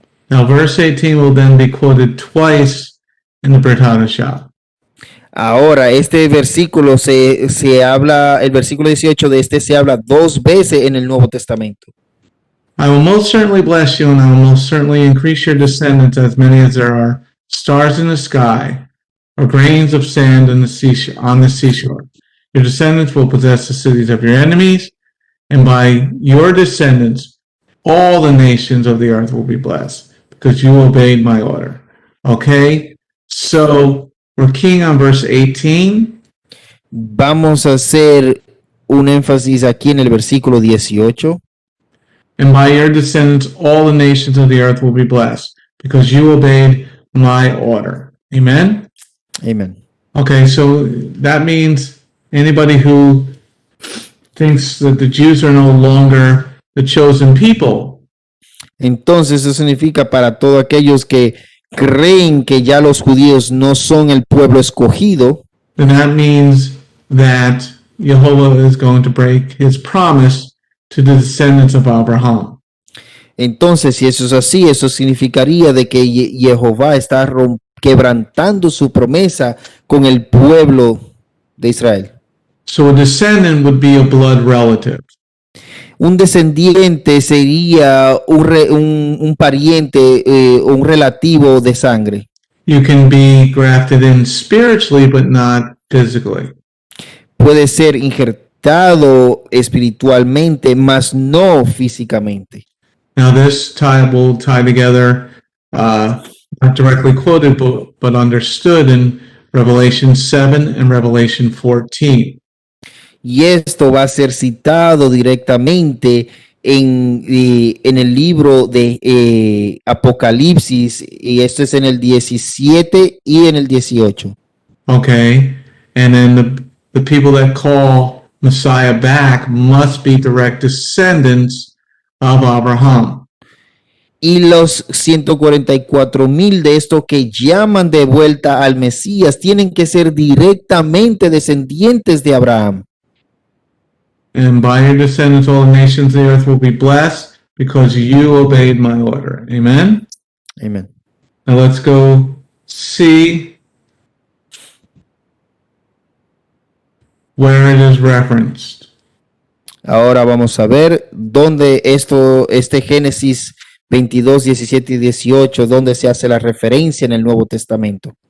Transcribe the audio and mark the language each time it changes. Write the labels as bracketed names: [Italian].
[English] Now, verse 18 will then be quoted twice in the Brit Hadashah. [Spanish] Ahora, este versículo se habla, el versículo 18 de este se habla dos veces en el Nuevo Testamento. [English] I will most certainly bless you, and I will most certainly increase your descendants as many as there are stars in the sky, or grains of sand on the seashore. Your descendants will possess the cities of your enemies, and by your descendants, all the nations of the earth will be blessed, because you obeyed my order. Okay? So, we're keying on verse 18. [Spanish] Vamos a hacer un énfasis aquí en el versículo 18. [English] And by your descendants, all the nations of the earth will be blessed, because you obeyed my order. Amen? Amen. Okay, so that means anybody who thinks that the Jews are no longer the chosen people. [Spanish] Entonces eso significa para todos aquellos que creen que ya los judíos no son el pueblo escogido. [English] Then that means that Jehovah is going to break his promise to the descendants of Abraham. [Spanish] Entonces, si eso es así, eso significaría de que Jehová está quebrantando su promesa con el pueblo de Israel. [English] So a descendant would be a blood relative. [Spanish] Un descendiente sería un pariente o un relativo de sangre. [English] You can be grafted in spiritually, but not physically. [Spanish] Puede ser injertado espiritualmente, mas no físicamente. [English] Now this will tie together, not directly quoted, but understood in Revelation 7 and Revelation 14. [Spanish] Y esto va a ser citado directamente en el libro de Apocalipsis, y esto es en el 17 y en el 18. [English] Okay, and then the people that call Messiah back must be direct descendants of Abraham. [Spanish] Y los 144,000 de estos que llaman de vuelta al Mesías tienen que ser directamente descendientes de Abraham. [English] And by your descendants all the nations of the earth will be blessed, because you obeyed my order. Amen? Amen. Now let's go see where it is referenced. [Spanish] Ahora vamos a ver dónde este Génesis 22, 17 y 18, dónde se hace la referencia en el Nuevo Testamento.